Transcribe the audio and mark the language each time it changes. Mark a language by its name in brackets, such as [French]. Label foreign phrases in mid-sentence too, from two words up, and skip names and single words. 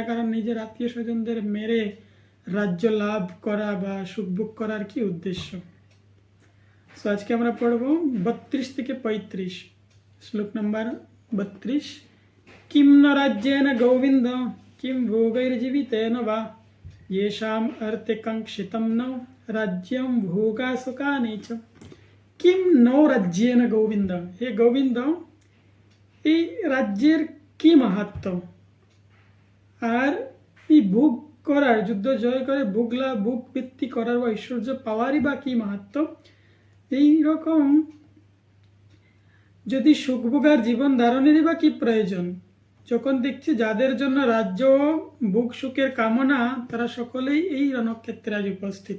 [Bangla] কারণ নিজের আত্মীয় স্বজনদের মেরে রাজ্য লাভ করা বা সুখভোগ করার কি উদ্দেশ্য। সো আজকে আমরা পড়ব 32 থেকে 35। শ্লোক নম্বর [Sanskrit] 32। কিম ন রাজ্যেন গোবিন্দ কিম ভোগৈর্জীবিতেন বা येषाम अर्थे कांक्षितम न राज्यम भोगा सुखानि च किम नो राज्येन गोविंद। हे गोविंद, [Bangla] এই রাজ্যের কি মাহাত্ম আর এই ভোগ করার, যুদ্ধ জয় করে ভোগ বৃত্তি করার বা ঐশ্বর্য পাওয়ারই বা কি মাহাত্ম। এই রকম যদি সুখভোগার জীবন ধারণেরই বা কি প্রয়োজন, যখন দেখছি যাদের জন্য রাজ্য ভোগ সুখের কামনা তারা সকলেই এই রণক্ষেত্রে আজ উপস্থিত।